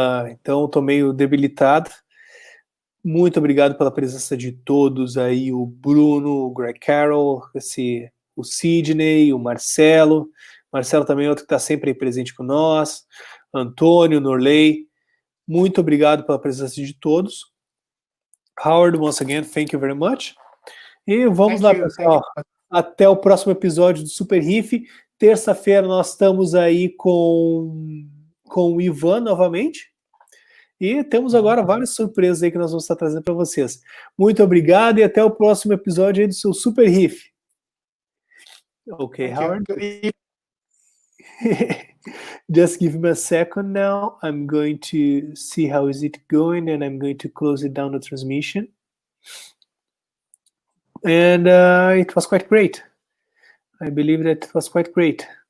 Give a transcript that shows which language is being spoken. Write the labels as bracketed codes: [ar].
[pt] Então, estou meio debilitado. Muito obrigado pela presença de todos aí, o Bruno, o Greg Carroll, o Sidney, o Marcelo. Marcelo também é outro que está sempre aí presente com nós. Antônio, Norley. Muito obrigado pela presença de todos. [en] Howard, once again, thank you very much. [pt] E vamos lá, pessoal. Até o próximo episódio do Super Reef. Terça-feira nós estamos aí com o Ivan novamente. E temos agora várias surpresas aí que nós vamos estar trazendo para vocês. Muito obrigado e até o próximo episódio aí do seu Super Reef. [en] Ok, Howard? Just give me a second now. I'm going to see how is it going and I'm going to close it down the transmission. And it was quite great. I believe that it was quite great.